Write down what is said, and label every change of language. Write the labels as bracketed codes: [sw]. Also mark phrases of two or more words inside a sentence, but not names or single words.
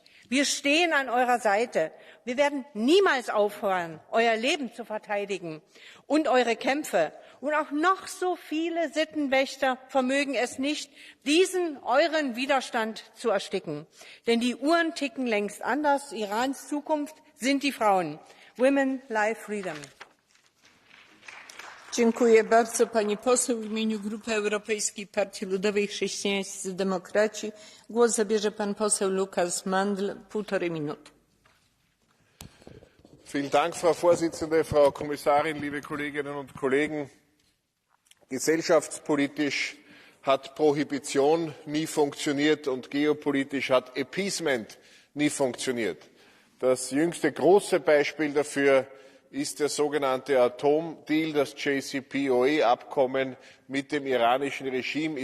[de] Wir stehen an eurer Seite. Wir werden niemals aufhören, euer Leben zu verteidigen und eure Kämpfe. Und auch noch so viele Sittenwächter vermögen es nicht, diesen euren Widerstand zu ersticken. Denn die Uhren ticken längst anders. Irans Zukunft sind die Frauen. [en] Women, Life, Freedom. [pl] Dziękuję bardzo, pani poseł. W imieniu Grupy Europejskiej Partii Ludowej Chrześcijańscy Demokraci głos zabierze pan poseł Lukas Mandl. 1,5 Minuty. [de] Vielen Dank, Frau Vorsitzende, Frau Kommissarin, liebe Kolleginnen und Kollegen. Gesellschaftspolitisch hat Prohibition nie funktioniert und geopolitisch hat Appeasement nie funktioniert. Das jüngste große Beispiel dafür ist der sogenannte Atomdeal, das JCPOA-Abkommen mit dem iranischen Regime.